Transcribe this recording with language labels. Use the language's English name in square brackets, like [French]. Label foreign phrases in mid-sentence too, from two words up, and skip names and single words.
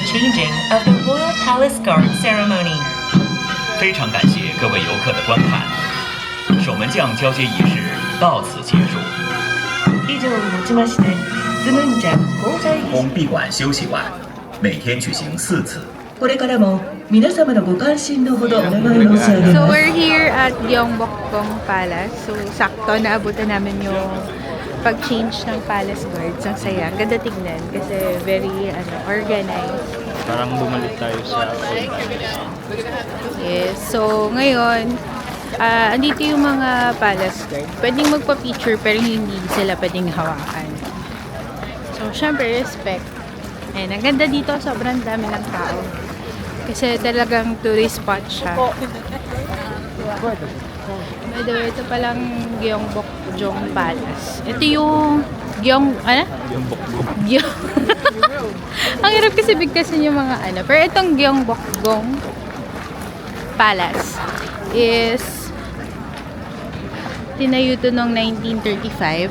[English] staging of the Royal Palace Guard ceremony. [Chinese] 非常感谢各位游客的观看，守门将交接仪式到此结束。 [Japanese] 以上をもちまして、スヌンジャン交際儀 [Chinese] 从闭馆休息完，每天举行4次。 [Japanese] これからも皆様のご関心のほどお願い申し上げ [English] So [Japanese] ます。 [English] we're here at Gyeongbokgung Palace. [Filipino] So sakto naabutan namin yung pag-change ng palace guards. Ang saya. Ang ganda tignan kasi [English] very organized. [Filipino] Parang bumalik tayo sa Yes. So ngayon, andito yung mga palace guard. Pwedeng magpa-picture pero hindi sila pwedeng hawakan. So syempre respect. And ang ganda dito, sobrang dami ng tao. Kasi talagang [English] tourist spot [Filipino] siya. [English] By the way, [Filipino] ito palang Gyeongbokgung Palace. Ito yung yung bukbuk. Ang hirap kasi bigkasin yung mga ano. Pero itong Gyeongbokgung Palace is tinayo ito noong 1935.